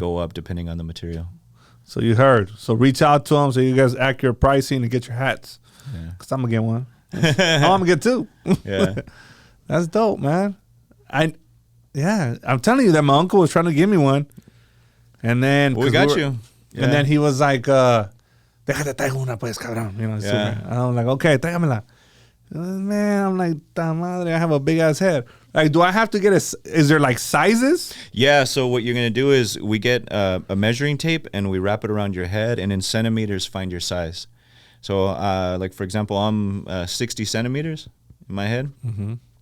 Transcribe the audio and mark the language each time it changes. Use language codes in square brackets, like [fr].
[en] go up depending on the material. So you heard. So reach out to them so you guys accurate pricing to get your hats. Yeah. Because I'm going to get one. I'm going to get two. Yeah. That's dope, man. I'm telling you that my uncle was trying to give me one. And then Well, we 'cause got you. Yeah. And then he was like, [es] déjate traigo una pues, cabrón. [en] You know, Yeah. super. And I'm like, okay, [es] tráigamela. [en] Man, I'm like, [es] ta madre, [en] I have a big ass head. Like, do I have to get is there like sizes? Yeah, so what you're going to do is we get a measuring tape and we wrap it around your head, and in centimeters find your size. So like, for example, I'm 60 centimeters in my head. Mm-hmm.